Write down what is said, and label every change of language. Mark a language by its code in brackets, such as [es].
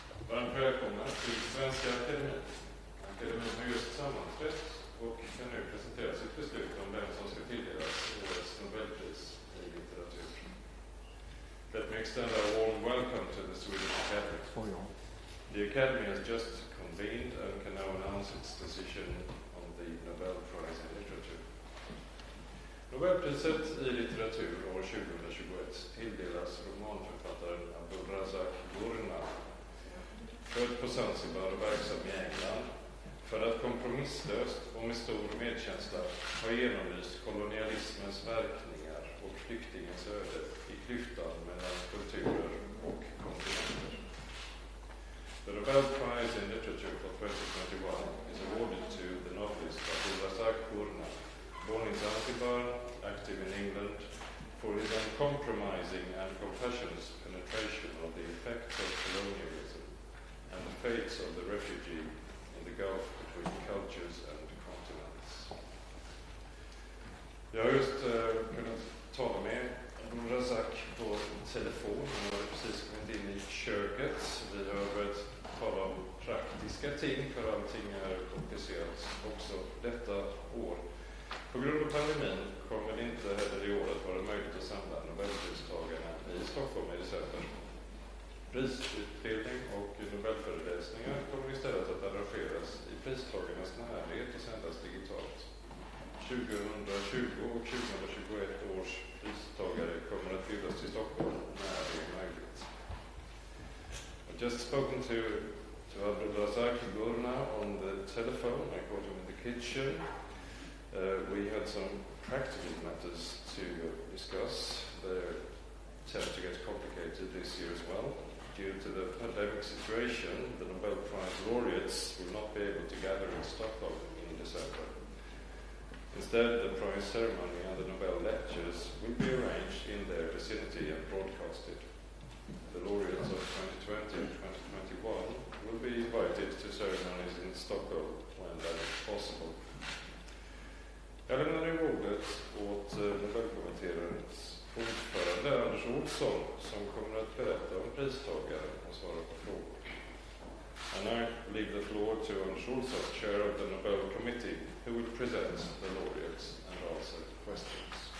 [sv] Välkomna till Svenska Akademin. Akademin har just sammanträtt och kan nu presentera sitt beslut om vem som ska tilldelas årets Nobelpris i litteratur. [en] Let me extend a warm welcome to the Swedish Academy. The Academy has just convened and can now announce its decision on the Nobel Prize in Literature. [sv] Nobelpriset i litteratur år 2021 tilldelas romanförfattaren Abdulrazak Gurnah, född på Zanzibar och verksam i England, för att kompromisslöst och med stor medkänsla ha genomlyst kolonialismens verkningar och flyktingens öde i klyftan mellan kulturer och kontinenter. [en] The Nobel Prize in Literature for 2021 is awarded to the novelist Abdulrazak Gurnah, born in Zanzibar, active in England, for his uncompromising and compassionate penetration of the effects of colonialism and the fates of the refugee in the gulf between cultures and continents. [sv] Jag har just kunnat tala med Abdulrazak på telefon. Han har precis kommit in i köket. Vi har börjat tala om praktiska ting, för allting är komplicerat också detta år. På grund av pandemin kommer det inte heller i år att vara möjligt att samla Nobelpristagarna i Stockholm i december. Prisutbildning och Nobelföreläsningar kommer istället att arrangeras i pristagarnas närhet och sändas digitalt. 2020 och 2021 års pristagare kommer att flyttas till Stockholm när det är möjligt. [en] I've just spoken to to Abdulrazak Gurna on the telephone. I caught him in the kitchen. We had some practical matters to discuss. They tend to get complicated this year as well. Due to the pandemic situation, the Nobel Prize laureates will not be able to gather in Stockholm in December. Instead, the prize ceremony and the Nobel lectures will be arranged in their vicinity and broadcasted. The laureates of 2020 and 2021 will be invited to ceremonies in Stockholm when that is possible. [sv] Jag lämnar nu ordet åt Nobelkommitténs ordförande Anders Olsson som kommer att berätta om pristagaren och svara på frågor. [en] And I leave the floor to Anders Olsson, chair of the Nobel Committee, who will present the laureates and answer questions.